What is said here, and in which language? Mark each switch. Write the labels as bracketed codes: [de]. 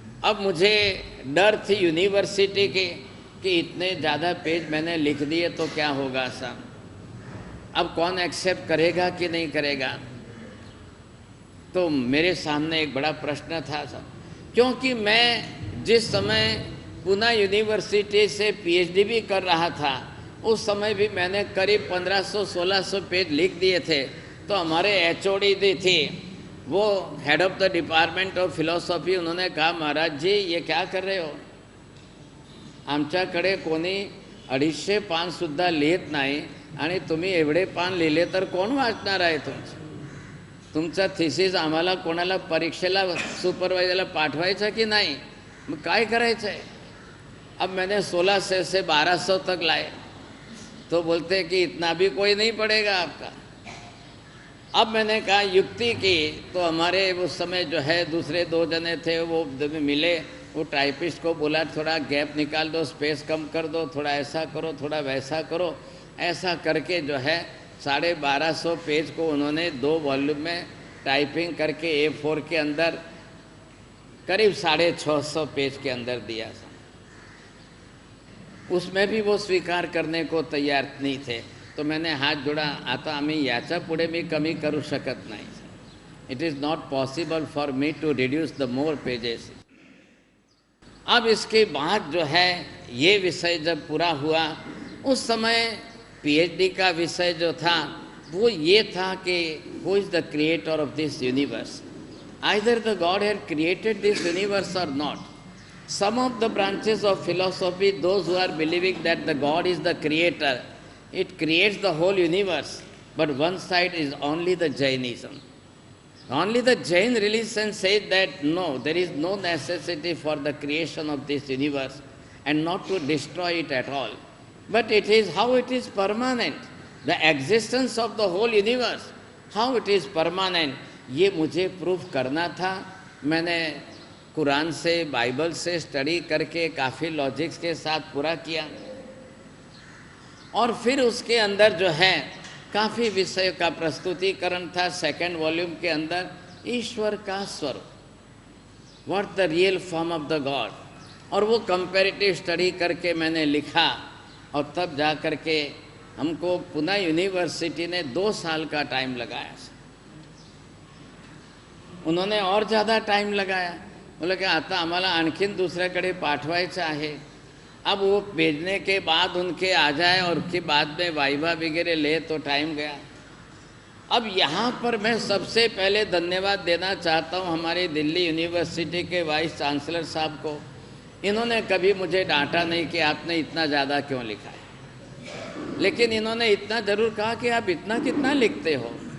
[hi] अब मुझे डर थी यूनिवर्सिटी के कि इतने ज़्यादा पेज मैंने लिख दिए तो क्या होगा साहब, अब कौन एक्सेप्ट करेगा कि नहीं करेगा। तो मेरे सामने एक बड़ा प्रश्न था साहब, क्योंकि मैं जिस समय पुणे यूनिवर्सिटी से पीएचडी भी कर रहा था उस समय भी मैंने करीब 1500-1600 पेज लिख दिए थे। तो हमारे एचओडी थी, वो head of the department of philosophy, उन्होंने कहा महाराज जी ये क्या कर रहे हो, [mr] आमच्याकडे कोणी 250 पान सुद्धा लिहित नाही आणि तुम्ही एवढे पान लिहिले तर कोण वाचणार आहे तुमचा थीसिस आम्हाला कोणाला परीक्षेला सुपरवायझरला पाठवायचा की नहीं, मग काय करायचं आहे। [hi] अब मैंने 1600 से 1200 तक लाए तो बोलते कि इतना भी कोई नहीं पड़ेगा आपका। अब मैंने कहा युक्ति की, तो हमारे उस समय जो है दूसरे 2 जने थे वो मिले, वो टाइपिस्ट को बोला थोड़ा गैप निकाल दो, स्पेस कम कर दो, थोड़ा ऐसा करो, थोड़ा वैसा करो। ऐसा करके जो है 1250 पेज को उन्होंने 2 वॉल्यूम में टाइपिंग करके A4 के अंदर करीब 650 पेज के अंदर दिया। उसमें भी वो स्वीकार करने को तैयार नहीं थे। तो मैंने हाथ जोड़ा, [mr] आता आम्ही याच्या पुढे मी कमी करू शकत नाही। [en] It is not possible for me to reduce the more pages. [hi] अब इसके बाद जो है ये विषय जब पूरा हुआ, उस समय पीएचडी का विषय जो था वो ये था कि [en] Who is the creator of this universe, either the God had created this universe और not. Some of the branches of philosophy, those who are believing that the God is the creator, it creates the whole universe, but one side is only the Jainism. Only the Jain religion says that no, there is no necessity for the creation of this universe and not to destroy it at all. But it is how it is permanent, the existence of the whole universe, how it is permanent, [hi] ये मुझे proof करना था। मैंने कुरान से, Bible से study करके काफ़ी logics के साथ पूरा किया और फिर उसके अंदर जो है काफ़ी विषय का प्रस्तुतिकरण था। 2nd वॉल्यूम के अंदर ईश्वर का स्वरूप, [en] what the real form of the God, [hi] और वो कंपैरेटिव स्टडी करके मैंने लिखा। और तब जा कर के हमको पुणे यूनिवर्सिटी ने 2 साल का टाइम लगाया। उन्होंने और ज़्यादा टाइम लगाया, बोले कि [mr] आता आम्हाला आणखीन दुसऱ्याकडे पाठवायचं आहे। [hi] अब वो भेजने के बाद उनके आ जाए और उसके बाद में वाइवा वगैरह ले तो टाइम गया। अब यहाँ पर मैं सबसे पहले धन्यवाद देना चाहता हूँ हमारी दिल्ली यूनिवर्सिटी के वाइस चांसलर साहब को। इन्होंने कभी मुझे डांटा नहीं कि आपने इतना ज़्यादा क्यों लिखा है, लेकिन इन्होंने इतना ज़रूर कहा कि आप इतना कितना लिखते हो।